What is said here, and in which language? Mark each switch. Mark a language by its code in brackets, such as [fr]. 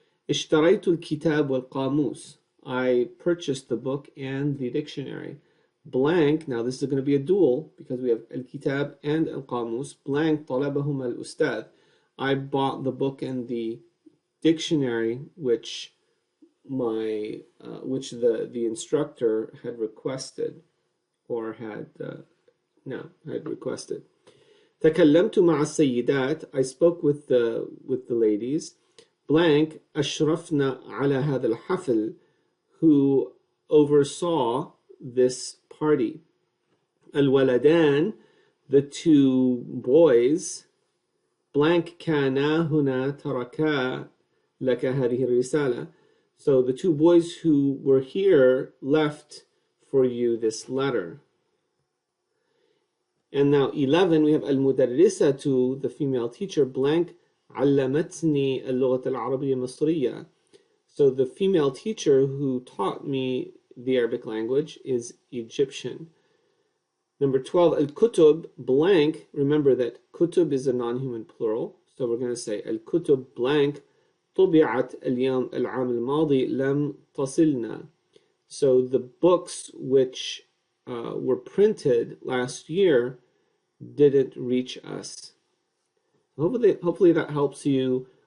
[ar] اشتريت الكتاب والقاموس. [en] I purchased the book and the dictionary. Blank, now this is going to be a dual because we have الكتاب and القاموس. [ar] Blank طلبهما الأستاذ. [en] I bought the book and the dictionary which the instructor had requested or had requested. [ar] تكلمت مع السيدات. [en] I spoke with the ladies. Blank [ar] أشرفنا على هذا الحفل, [en] who oversaw this party. الولدان, the two boys. [ar] Blank كانا هنا تركا لك هذه الرسالة. [en] So the two boys who were here left for you this letter. And now 11, we have المدرسة, the female teacher, blank [ar] علمتني اللغة العربية المصرية. [en] So the female teacher who taught me the Arabic language is Egyptian. Number 12, الكتب blank. Remember that kutub is a non-human plural. So we're going to say الكتب blank [ar] طبعت اليوم العام الماضي لم تصلنا. [en] So the books which were printed last year didn't reach us. Hopefully that helps you